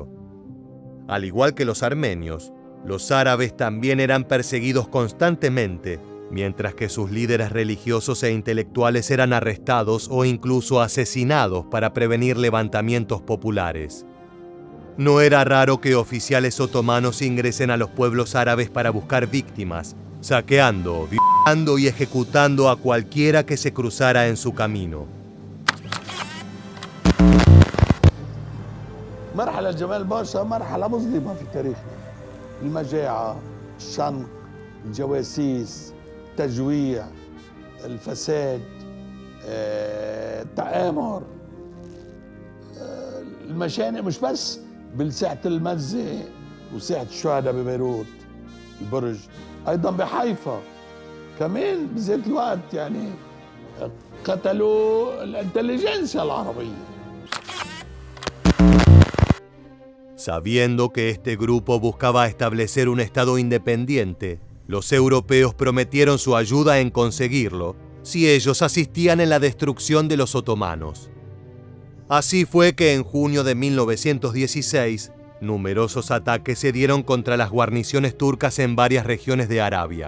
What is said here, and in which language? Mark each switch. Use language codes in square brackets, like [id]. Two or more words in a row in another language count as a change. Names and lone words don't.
[es] Al igual que los armenios, los árabes también eran perseguidos constantemente, mientras que sus líderes religiosos e intelectuales eran arrestados o incluso asesinados para prevenir levantamientos populares. No era raro que oficiales otomanos ingresen a los pueblos árabes para buscar víctimas, saqueando, violando y ejecutando a cualquiera que se cruzara en su camino. [ar] مرحلة جمال باشا مرحلة مظلمة في تاريخنا. المجاعة، الشنق، الجواسيس، التجويع، الفساد، التآمر، المشانق مش بس بالساحة المزة وساحة الشهداء ببيروت البرج، أيضا بحيفا كمان بذات الوقت يعني قتلوا الانتليجنسيا العربية. [es] Sabiendo que este grupo buscaba establecer un estado independiente, los europeos prometieron su ayuda en conseguirlo si ellos asistían en la destrucción de los otomanos. Así fue que en junio de 1916, numerosos ataques se dieron contra las guarniciones turcas en varias regiones de Arabia.